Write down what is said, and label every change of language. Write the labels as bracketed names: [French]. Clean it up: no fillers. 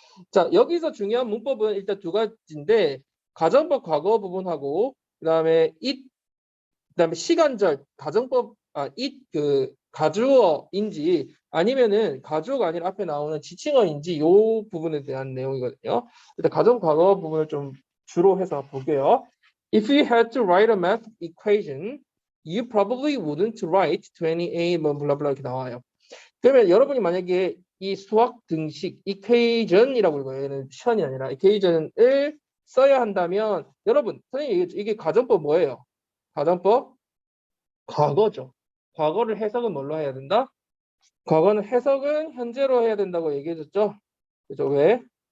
[Korean] 자, 여기서 중요한 문법은 일단 두 가지인데 가정법 과거 부분하고 그다음에 그다음에 시간절 가정법 그 가주어인지 아니면은 가주어가 아니라 앞에 나오는 지칭어인지 요 부분에 대한 내용이거든요. 일단 가정 과거 부분을 좀 주로 해서 볼게요. [English] If you had to write a math equation, you probably wouldn't write 28 [Korean] 뭐 블라블라 이렇게 나와요. 그러면 여러분이 만약에 이 수학 등식 equation이라고 읽어요. 얘는 션이 아니라 equation을 써야 한다면 여러분 선생님 이게 가정법 뭐예요? 가정법 과거죠. 과거를 해석은 뭘로 해야 된다? 과거는 해석은 현재로 해야 된다고 얘기해줬죠. 그죠? 왜?